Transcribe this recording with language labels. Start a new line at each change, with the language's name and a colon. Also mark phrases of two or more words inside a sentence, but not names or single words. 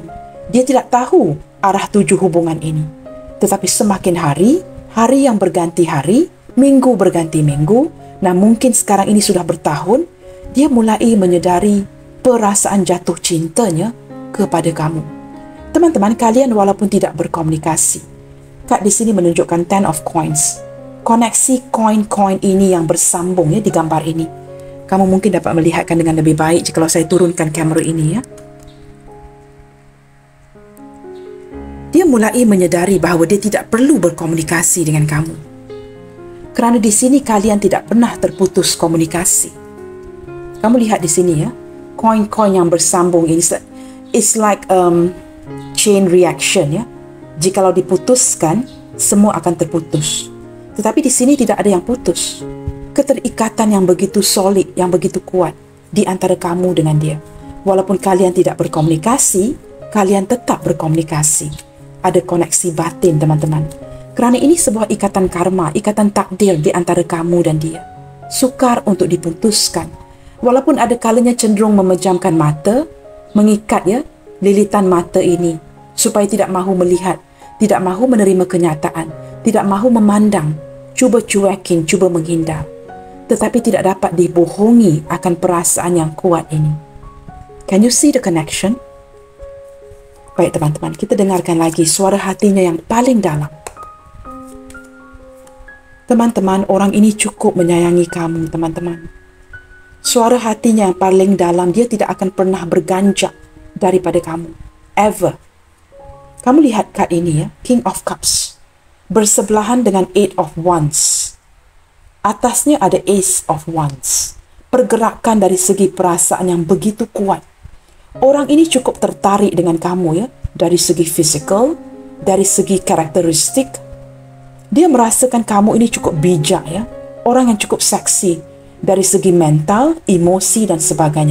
Malay: Dia tidak tahu arah tuju hubungan ini. Tetapi semakin hari, hari yang berganti hari, minggu berganti minggu, nah mungkin sekarang ini sudah bertahun, dia mulai menyedari perasaan jatuh cintanya kepada kamu. Teman-teman, kalian walaupun tidak berkomunikasi, Kak di sini menunjukkan 10 of coins. Koneksi koin-koin ini yang bersambung di gambar ini. Kamu mungkin dapat melihatkan dengan lebih baik jika saya turunkan kamera ini Dia mulai menyedari bahawa dia tidak perlu berkomunikasi dengan kamu. Kerana di sini kalian tidak pernah terputus komunikasi. Kamu lihat di sini koin-koin yang bersambung ini.
English: It's like chain reaction
Malay: Jikalau diputuskan, semua akan terputus. Tetapi di sini tidak ada yang putus. Keterikatan yang begitu solid, yang begitu kuat di antara kamu dengan dia. Walaupun kalian tidak berkomunikasi, kalian tetap berkomunikasi. Ada koneksi batin, teman-teman. Kerana ini sebuah ikatan karma, ikatan takdir di antara kamu dan dia. Sukar untuk diputuskan. Walaupun ada kalanya cenderung memejamkan mata, mengikat lilitan mata ini supaya tidak mahu melihat, tidak mahu menerima kenyataan, tidak mahu memandang, cuba cuekin, cuba menghindar. Tetapi tidak dapat dibohongi akan perasaan yang kuat ini.
English: Can you see the connection?
Malay: Baik teman-teman, kita dengarkan lagi suara hatinya yang paling dalam. Teman-teman, orang ini cukup menyayangi kamu, teman-teman. Suara hatinya yang paling dalam, dia tidak akan pernah berganjak daripada kamu. Ever. Kamu lihat kad ini King of Cups. Bersebelahan dengan Eight of Wands. Atasnya ada Ace of Wands. Pergerakan dari segi perasaan yang begitu kuat. Orang ini cukup tertarik dengan kamu dari segi fizikal, dari segi karakteristik. Dia merasakan kamu ini cukup bijak Orang yang cukup seksi dari segi mental, emosi dan sebagainya.